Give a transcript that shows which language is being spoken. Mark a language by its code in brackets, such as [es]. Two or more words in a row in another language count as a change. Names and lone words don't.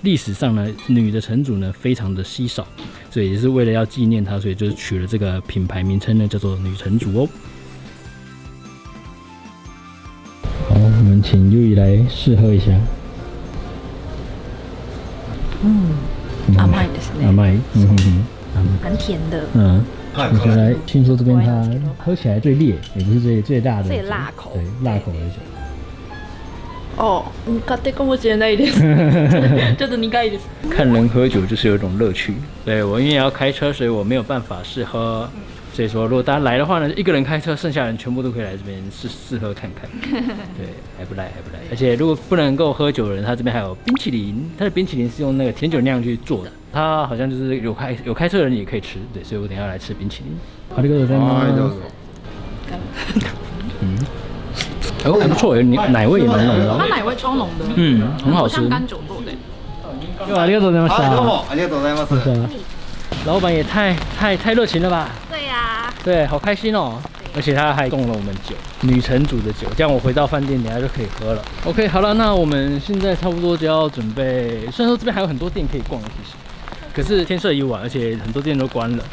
[zh] 历史上呢，女的城主呢非常的稀少，所以也是为了要纪念她，所以就是取了这个品牌名称呢，叫做女城主哦。好，我们请优怡来试喝一下。 [ja] 甘いですね。甘い， [zh] 蛮甜的。我先来，听说这边它喝起来最烈，也不是最大的，最辣口，对，辣口的酒。 [ja] 哦，苦手かもしれないです。ちょっと苦いです。 [zh] 看人喝酒就是有一种乐趣。对，我因为要开车，所以我没有办法试喝。所以说，如果大家来的话呢，一个人开车，剩下人全部都可以来这边试喝看看。对，还不赖。而且如果不能够喝酒的人，他这边还有冰淇淋，他的冰淇淋是用那个甜酒酿去做的。他好像就是有开车的人也可以吃，对，所以我等一下来吃冰淇淋。好，这个在吗？还不错，奶味也蛮浓的。它奶味超浓的，很好吃，像干酒做的。 [ja] ありがとうございました。どうもありがとうございます。 [zh] 老板也太热情了吧？对呀，对，好开心哦！而且他还送了我们酒，女城主的酒，这样我回到饭店等下就可以喝了。OK， 好了，那我们现在差不多就要准备。虽然说这边还有很多店可以逛的，其实，可是天色已晚，而且很多店都关了。